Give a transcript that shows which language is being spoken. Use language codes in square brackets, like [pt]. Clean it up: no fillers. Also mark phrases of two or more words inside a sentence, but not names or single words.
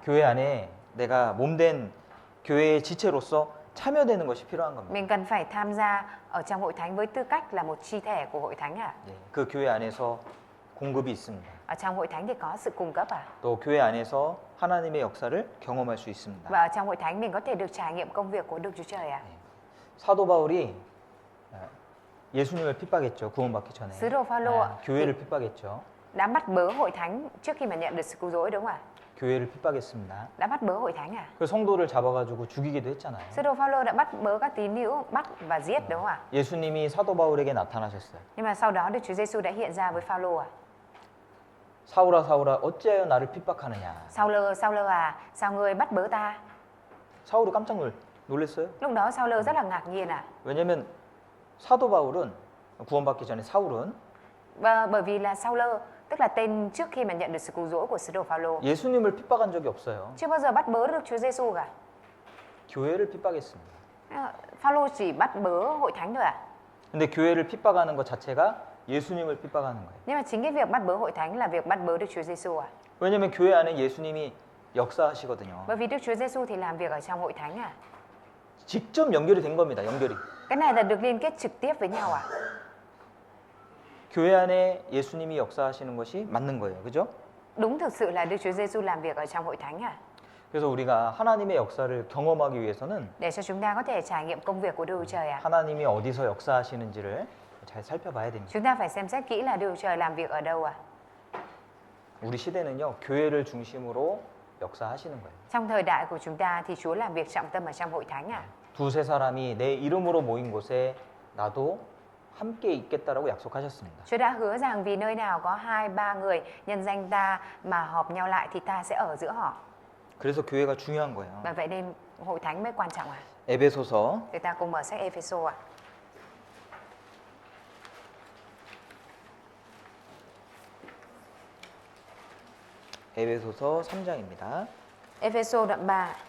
[ko] 교회 안에 내가 몸된 교회의 지체로서 참여되는 것이 필요한 겁니다. [vi] Mình cần phải tham gia ở trong hội thánh với tư cách là một chi thể của hội thánh à? [ko] 네. 그 교회 안에서 공급이 있습니다. [vi] Ở trong hội thánh thì có sự cung cấp à? [ko] 또 교회 안에서 하나님의 역사를 경험할 수 있습니다. [vi] Và ở trong hội thánh mình có thể được trải nghiệm công việc của Đức Chúa Trời à? [ko] 사도 바울이 예수님을 핍박했죠. 구원받기 전에. [vi] Sứ đồ Phaolô ạ, [ko] 교회를 핍박했죠. [vi] đã bắt bớ hội thánh trước khi mà nhận được sự cứu rỗi đúng không ạ? [ko] 교회를 핍박했습니다. [vi] Đã bắt bớ hội thánh à? [ko] 그 성도를 잡아가지고 죽이기도 했잖아요. [vi] Sứ đồ Phaolô đã bắt bớ các tín hữu, bắt và giết đúng không ạ? [ko] 예수님이 사도 바울에게 나타나셨어요. [vi] Nhưng mà sau đó Đức Chúa Giêsu đã hiện ra với Phaolô à? [ko] 사울아 사울아 어찌하여 나를 핍박하느냐. [vi] Sao-lơ à, sao ngươi bắt bớ ta? [ko] 사울이 깜짝 놀랐어요. [vi] Lúc đó Sao-lơ rất là ngạc nhiên à? [ko] 왜냐면 사도 바울은 구원받기 전에 사울은 [vi] Và bởi vì là Sao-lơ, tức là tên trước khi mà nhận được sự cứu rỗi của sứ đồ Phaolô, [ko] 예수님을 핍박한 적이 없어요. [vi] chưa bao giờ bắt bớ Đức Chúa Giêsu cả. [ko] 교회를 핍박했습니다. [vi] Phaolô chỉ bắt bớ hội thánh thôi à? [ko] 근데 교회를 핍박하는 것 자체가 예수님을 핍박하는 거예요. [vi] Nhưng mà chính cái việc bắt bớ hội thánh là việc bắt bớ Đức Chúa Giêsu à? [ko] 왜냐면 교회 안에 예수님이 역사하시거든요. [vi] Bởi vì Đức Chúa Giêsu thì làm việc ở trong hội thánh à? [ko] 직접 연결이 된 겁니다. 연결이. [vi] Cái này là được liên kết trực tiếp với nhau à? [ko] 교회 안에 예수님이 역사하시는 것이 맞는 거예요. 그죠? [vi] Đúng thực sự là Đức Chúa Giêsu làm việc ở trong hội thánh à? [ko] 그래서 우리가 하나님의 역사를 경험하기 위해서는 [vi] Để cho chúng ta có thể trải nghiệm công việc của Đức Chúa Trời à? [ko] 하나님이 어디서 역사하시는지를 잘 살펴봐야 됩니다. [vi] Chúng ta phải xem xét kỹ là Đức Chúa Trời làm việc ở đâu à? [ko] 우리 시대는요. 교회를 중심으로 역사하시는 거예요. [vi] Trong thời đại của chúng ta thì Chúa làm việc trọng tâm ở trong hội thánh à? [ko] 두세 사람이 내 이름으로 모인 곳에 나도 함께 있겠다라고 약속하셨습니다. [vi] Chúa đã hứa rằng vì nơi nào có 2-3 người nhân danh ta mà họp nhau lại thì ta sẽ ở giữa họ. [ko] 그래서 교회가 중요한 거예요. [vi] Và vậy nên hội thánh mới quan trọng à? [ko] 에베소서 [vi] Người ta cùng mở sách Ephesos ạ. [ko] 에베소서 3장입니다. [vi] Ephesos đoạn 3.